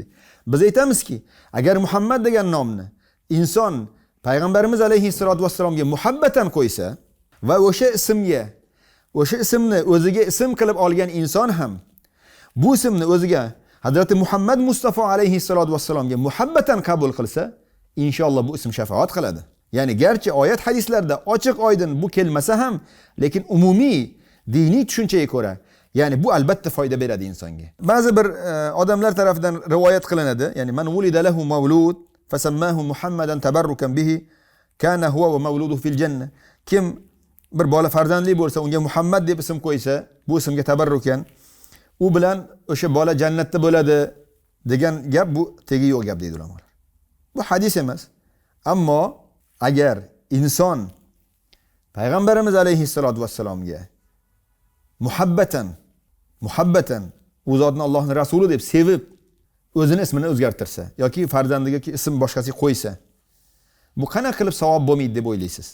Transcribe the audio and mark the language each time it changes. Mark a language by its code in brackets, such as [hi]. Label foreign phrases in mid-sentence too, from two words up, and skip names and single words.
[uz] Biz aytamizki, agar Muhammad degan nomni inson Payg'ambarimiz [ar] عليه الصلاة والسلام [uz] muhabbatan qo'ysa va o'sha ismni o'ziga ism qilib olgan inson ham bu ismni o'ziga Hazrati Muhammad Mustafa [ar] عليه الصلاة والسلام [uz] muhabbatan qabul qilsa, inshaalloh bu ism shafaat qiladi. Ya'ni garchi oyat hadislarda ochiq oydin bu kelmasa ham, lekin umumiy diniy tushunchaga ko'ra, ya'ni bu albatta foyda beradi insonga. Ba'zi bir odamlar tomonidan rivoyat qilinadi, ya'ni [ar] من ولد له مولود فسماه محمدا تبركا به كان هو ومولوده في الجنة. [uz] Kim bir bola farzandli bo'lsa, unga Muhammad deb ism qo'ysa, bu ismga tabarrukan, u bilan o'sha bola jannatda bo'ladi degan gap bu tegi yo'q gap deydi ulamolar. Bu hadis emas. Ammo agar inson Payg'ambarimiz [ar] عليه الصلاة والسلام [uz] muhabbatan u zotni Allohning rasuli deb sevib o'zini ismini o'zgartirsa yoki farzandiga ism boshqasiga qo'ysa, bu qanaqa qilib savob bo'lmaydi deb o'ylaysiz?